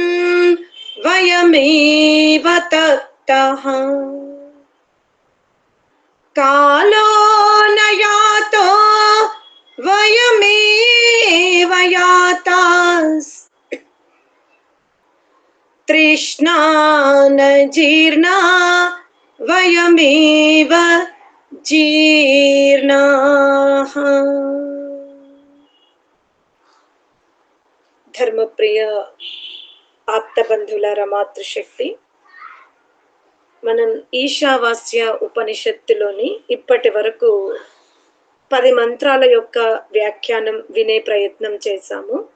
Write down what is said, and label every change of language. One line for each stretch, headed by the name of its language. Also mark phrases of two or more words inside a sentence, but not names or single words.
Sanskrit: वयमेव तप्तः कालो न यातो वयमेव यातास् तृष्णा न जीर्णा वयमेव जीर्णाः।
Telugu: ధర్మప్రియ ఆప్తబంధులారా, మాతృశక్తి, మనం ఈశావాస్య ఉపనిషత్తులోని ఇప్పటి వరకు 10 మంత్రాల యొక్క వ్యాఖ్యానం వినే ప్రయత్నం చేశాము.